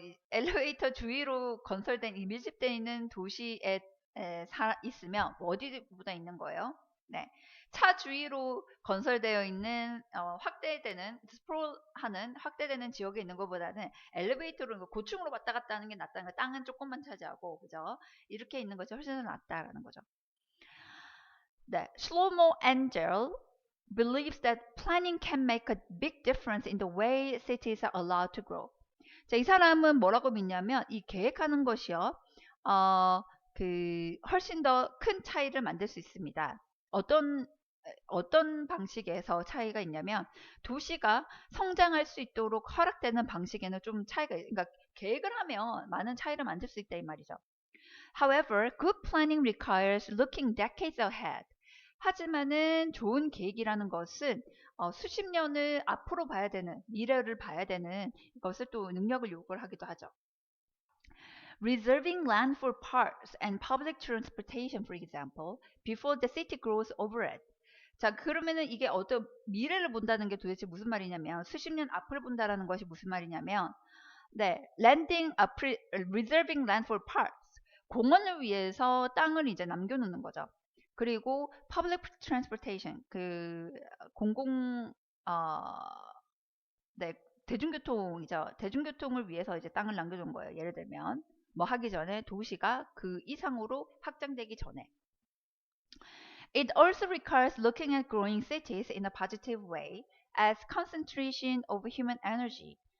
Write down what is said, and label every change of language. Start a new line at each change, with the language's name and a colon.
Korean: 엘리베이터 주위로 건설된 이 밀집되어 있는 도시에 있으면, 뭐 어디보다 있는 거예요? 네. 차 주위로 건설되어 있는 확대되는 지역에 있는 것보다는 엘리베이터로 고층으로 왔다 갔다 하는 게 낫다는 거. 땅은 조금만 차지하고 그죠? 이렇게 있는 것이 훨씬 더 낫다라는 거죠.
English: 네, Shlomo Angel believes that planning can make a big difference in the way cities are allowed to grow.
Korean: 자, 이 사람은 뭐라고 믿냐면 이 계획하는 것이요, 훨씬 더 큰 차이를 만들 수 있습니다. 어떤 방식에서 차이가 있냐면 도시가 성장할 수 있도록 허락되는 방식에는 좀 차이가 그러니까 계획을 하면 많은 차이를 만들 수 있다 이 말이죠.
English: However, good planning requires looking decades ahead.
Korean: 하지만은 좋은 계획이라는 것은 수십 년을 앞으로 봐야 되는 미래를 봐야 되는 것을 또 능력을 요구를 하기도 하죠.
English: Reserving land for parks and public transportation, for example, before the city grows over it.
Korean: 자, 그러면은 이게 어떤 미래를 본다는 게 도대체 무슨 말이냐면 수십 년 앞을 본다라는 것이 무슨 말이냐면 네,
English: reserving land for parks.
Korean: 공원을 위해서 땅을 이제 남겨놓는 거죠. 그리고
English: public transportation,
Korean: 공공 네, 대중교통이죠. 대중교통을 위해서 이제 땅을 남겨둔 거예요. 예를 들면 뭐 하기 전에 도시가 그 이상으로 확장되기 전에.
English: It also requires looking at growing cities in a positive way as concentration of human energy.